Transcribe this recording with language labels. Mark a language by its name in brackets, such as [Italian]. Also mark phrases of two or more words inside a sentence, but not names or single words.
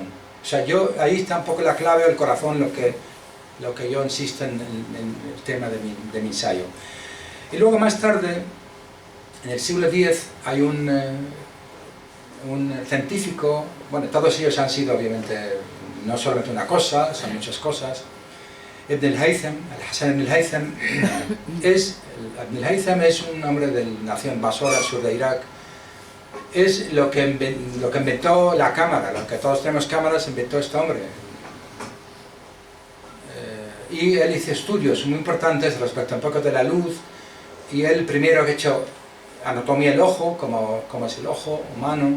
[Spanish] O sea, ahí está un poco la clave o el corazón, lo que yo insisto en el tema de mi ensayo. Y luego más tarde, en el siglo X, hay un científico, bueno, todos ellos han sido obviamente no solamente una cosa, son muchas cosas. Ibn al-Haytham, Al-Hasan ibn al-Haytham, Ibn al-Haytham es un hombre de la nación Basora, al sur de Irak. Es lo que inventó la cámara, lo que todos tenemos cámaras, inventó este hombre. Y él hizo estudios muy importantes respecto un poco de la luz, y él primero ha hecho anatomía del ojo, cómo es el ojo humano.